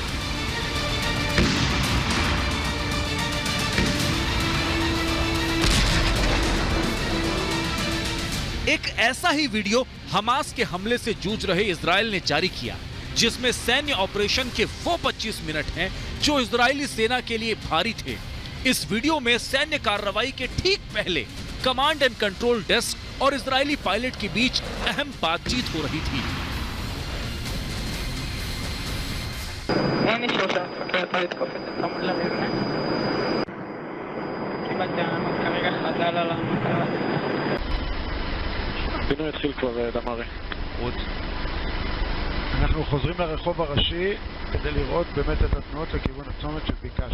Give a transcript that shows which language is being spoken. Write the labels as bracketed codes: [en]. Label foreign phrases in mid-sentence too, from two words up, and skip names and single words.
[hi] एक ऐसा ही वीडियो हमास के हमले से जूझ रहे इजराइल ने जारी किया, जिसमें सैन्य ऑपरेशन के वो 25 मिनट हैं जो इजरायली सेना के लिए भारी थे। इस वीडियो में सैन्य कार्रवाई के ठीक पहले [en] command and control desk [hi] और इजरायली पायलट के बीच अहम बातचीत हो रही थी। [he] הפינוי התחיל כבר, דמרי. אנחנו חוזרים לרחוב הראשי כדי לראות באמת את התנועות לכיוון הצומת שביקשת.